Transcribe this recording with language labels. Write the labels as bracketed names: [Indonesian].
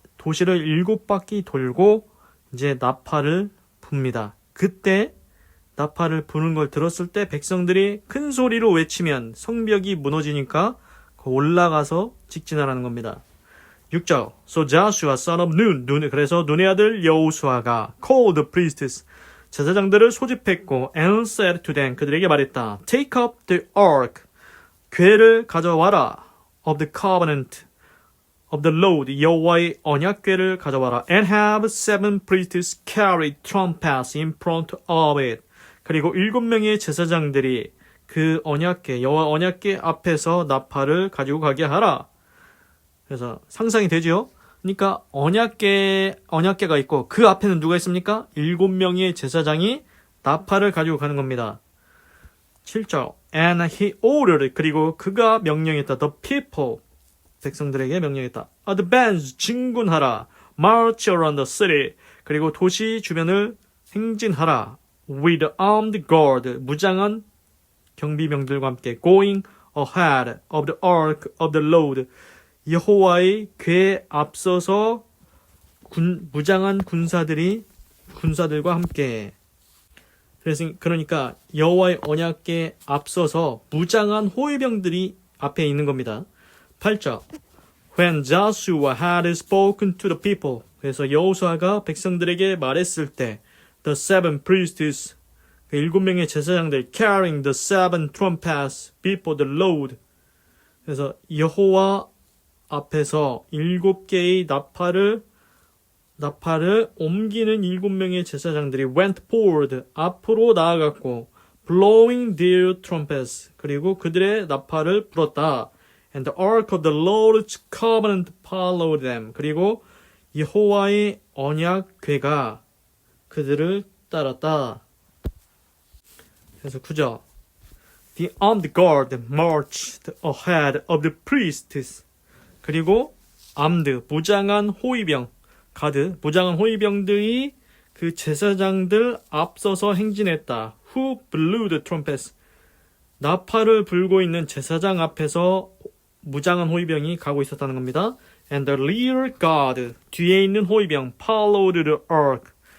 [Korean] 도시를 7바퀴 돌고 이제 나팔을 붑니다. 그때 나팔을 부는 걸 들었을 때 백성들이 큰 소리로 외치면 성벽이 무너지니까 올라가서 직진하라는 겁니다. [English] 6절. So Joshua son of Nun. [Korean] 그래서 눈의 아들 여호수아가 [English] called the priests. [Korean] 제사장들을 소집했고 [English] and said to them. [Korean] 그들에게 말했다. [English] Take up the ark. [Korean] 궤를 가져와라. [English] Of the covenant. Of the Lord. [Korean] 여호와의 언약궤를 가져와라. [English] And have 7 priests carry trumpets in front of it. [Korean] 그리고 7명의 제사장들이 그 언약궤, 여호와 언약궤 앞에서 나팔을 가지고 가게 하라. 그래서 상상이 되죠? 그러니까 언약궤가 있고 그 앞에는 누가 있습니까? 7명의 제사장이 나팔을 가지고 가는 겁니다. [English] 7절. And he ordered. [Korean] 그리고 그가 명령했다. [English] The people. [Korean] 백성들에게 명령했다. [English] Advance. [Korean] 진군하라. [English] March around the city. [Korean] 그리고 도시 주변을 행진하라. [English] With armed guard. [Korean] 무장한 경비병들과 함께 [English] going ahead of the ark of the Lord. [Korean] 여호와의 궤 앞서서 무장한 군사들과 함께. 그러니까 여호와의 언약궤 앞서서 무장한 호위병들이 앞에 있는 겁니다. 8절. [English] When Joshua had spoken to the people. [Korean] 그래서 여호수아가 백성들에게 말했을 때 [English] the 7 priests. [Korean] 그 7명의 제사장들 [English] carrying the 7 trumpets before the Lord. [Korean] 그래서 여호와 앞에서 7개의 나팔을 옮기는 7명의 제사장들이 [English] went forward. [Korean] 앞으로 나아갔고 [English] blowing their trumpets. [Korean] 그리고 그들의 나팔을 불었다. [English] And the ark of the Lord's covenant followed them. [Korean] 그리고 여호와의 언약궤가 그들을 따랐다. 그래서 9절. [English] The armed guard marched ahead of the priests. [Korean] 그리고 armed, 무장한 호위병, 무장한 호위병들이 그 제사장들 앞서서 행진했다. [English] Who blew the trumpets. [Korean] 나팔을 불고 있는 제사장 앞에서 무장한 호위병이 가고 있었다는 겁니다. [English] And the rear guard, [Korean] 뒤에 있는 호위병, [English] followed the ark.